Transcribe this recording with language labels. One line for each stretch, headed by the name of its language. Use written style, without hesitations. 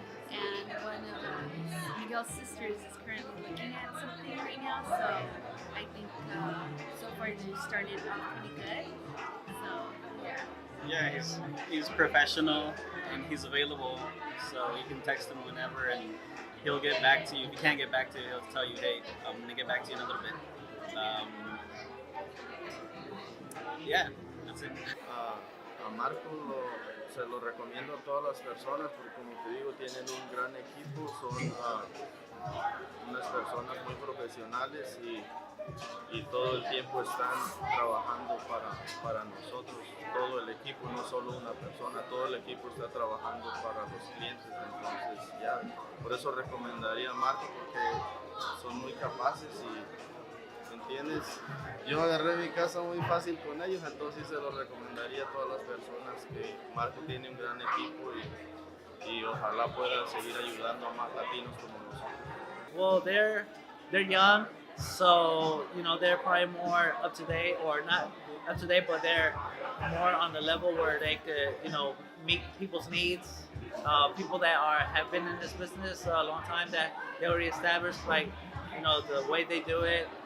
English: And one of Miguel's sisters is currently looking at something right now, so I think so far they started off pretty good. So yeah. Yeah, he's professional and he's available, so you can text him whenever and he'll get back to you. If he can't get back to you, he'll tell you, hey, I'm gonna get back to you in a little bit. Yeah, that's it.
Spanish: A Marco se lo recomiendo a todas las personas porque, como te digo, tienen un gran equipo, son unas personas muy profesionales y todo el tiempo están trabajando para nosotros, todo el equipo, no solo una persona, todo el equipo está trabajando para los clientes. Entonces ya, por eso recomendaría a Marco, porque son muy capaces y, ¿entiendes? Yo agarré mi casa muy fácil con ellos, entonces se lo recomendaría a todas las personas que Marco tiene un gran equipo y ojalá pueda seguir ayudando a más latinos como nosotros.
English: Well, they're young, so they're probably more up to date, or not up to date, but they're more on the level where they could meet people's needs. People that have been in this business a long time, that they already established the way they do it.